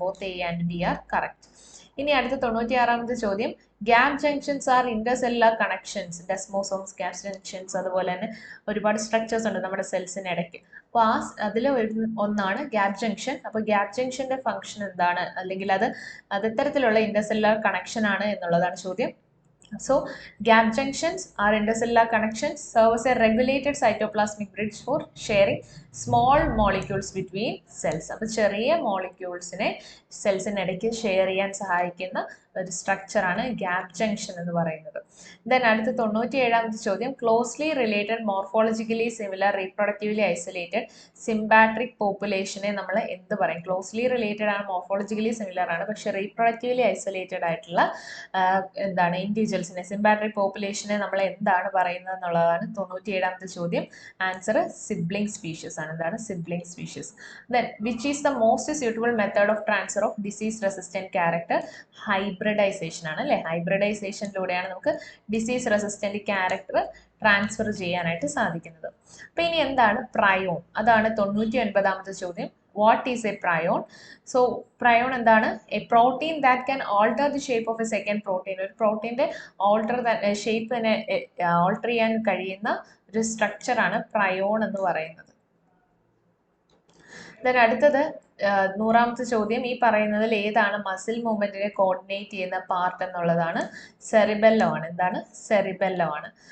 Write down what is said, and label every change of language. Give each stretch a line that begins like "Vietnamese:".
English: Both A and B are correct.
Malayalam: ഇനി അടുത്ത 96ാമത്തെ ചോദ്യം gap junctions R intercellular connections. ഡെസ്മോസോംസ്, gap junctions, അതുപോലെ തന്നെ ഒരുപാട് സ്ട്രക്ചേഴ്സ് ഉണ്ട് നമ്മുടെ സെൽസിന് ഇടയ്ക്ക്. അപ്പോൾ അതിൽ ഒന്നാണ് ഗ്യാപ് ജംഗ്ഷൻ. അപ്പോൾ ഗ്യാപ് ജംഗ്ഷന്റെ ഫംഗ്ഷൻ എന്താണ്? അല്ലെങ്കിൽ അത് ഇത്തരത്തിലുള്ള ഇന്റർസെല്ലുലാർ കണക്ഷൻ ആണ് എന്നുള്ളതാണ് ചോദ്യം.
English: So, gap junctions are intercellular connections, serve as a regulated cytoplasmic bridge for sharing small molecules between cells.
Malayalam: അപ്പോൾ ചെറിയ മോളിക്യൂൾസിനെ സെൽസിനിടയ്ക്ക് ഷെയർ ചെയ്യാൻ സഹായിക്കുന്ന ഒരു സ്ട്രക്ചറാണ് ഗ്യാപ് ജംഗ്ഷൻ എന്ന് പറയുന്നത്. ദെൻ അടുത്ത 97ാമത്തെ ചോദ്യം, closely related morphologically similar റീപ്രൊഡക്റ്റീവ്ലി isolated സിംബാട്രിക് പോപ്പുലേഷനെ നമ്മൾ എന്ത് പറയും? ക്ലോസ്ലി റിലേറ്റഡ് ആണ്, മോർഫോളജിക്കലി സിമിലർ ആണ്, പക്ഷെ റീപ്രൊഡക്റ്റീവ്ലി ഐസൊലേറ്റഡ് ആയിട്ടുള്ള എന്താണ് ഇൻഡിവിജ്വൽസിനെ, സിംബാട്രിക് പോപ്പുലേഷനെ നമ്മൾ എന്താണ് പറയുന്നത് എന്നുള്ളതാണ് 97ാമത്തെ ചോദ്യം. ആൻസർ സിബ്ലിംഗ് സ്പീഷീസ് ആണ്. എന്താണ്? Sibling species.
English: Then which is the most suitable method of transfer of disease resistant character?
Malayalam: Hybridisation ആണ് അല്ലേ? ഹൈബ്രിഡൈസേഷനിലൂടെയാണ് നമുക്ക് ഡിസീസ് റെസിസ്റ്റന്റ് ക്യാരക്ടർ ട്രാൻസ്ഫർ ചെയ്യാനായിട്ട് സാധിക്കുന്നത്. അപ്പൊ ഇനി എന്താണ് പ്രയോൺ? അതാണ് 99ാമത്തെ ചോദ്യം.
English: What is a prion? So prion
Malayalam: എന്താണ്?
English: A protein that can alter the shape of a second protein.
Malayalam: ഒരു പ്രോട്ടീൻ്റെ ഷേപ്പ് തന്നെ ഓൾട്ടർ ചെയ്യാൻ കഴിയുന്ന ഒരു സ്ട്രക്ചറാണ് പ്രയോൺ എന്ന് പറയുന്നത്. ദെൻ അടുത്തത് 100ാമത്തെ ചോദ്യം, ഈ പറയുന്നതിൽ ഏതാണ് മസിൽ മൂവ്മെന്റിനെ കോർഡിനേറ്റ് ചെയ്യുന്ന പാർട്ട് എന്നുള്ളതാണ്? സെറിബെല്ലം ആണ്. എന്താണ്? സെറിബെല്ലം ആണ്.